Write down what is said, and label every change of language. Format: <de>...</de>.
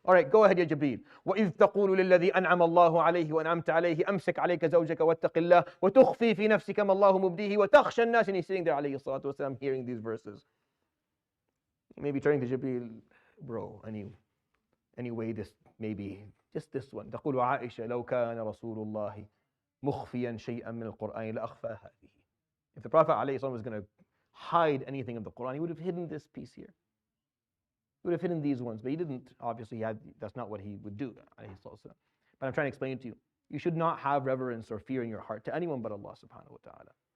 <en>All right, go ahead, ya Jibreel.</en> <ar>وَإِذْ تَقُولُ لِلَّذِي أَنْعَمَ اللَّهُ عَلَيْهِ وَأَنْعَمْتَ عَلَيْهِ أَمْسِكْ عَلَيْكَ زَوْجَكَ وَاتَّقِ اللَّهِ وَتُخْفِي فِي نَفْسِكَ مَا اللَّهُ مُبْدِيهِ وَتَخْشَى النَّاسِ.</ar> <en>And he's sitting there, alayhi salatu wasalam, hearing these verses. Maybe turning to Jibreel, bro, anyway, just this one.</en> <ar>تقول عائشة لو كان رسول الله مخفيا شيئا من القرآن لأخفى هذه.</ar> <en>If the Prophet alayhi salam was going to hide anything of the Quran, he would have hidden this piece here. He would have hidden these ones, but he didn't. Obviously, that's not what he would do. But I'm trying to explain it to you. You should not have reverence or fear in your heart to anyone but Allah subhanahu wa ta'ala.</en>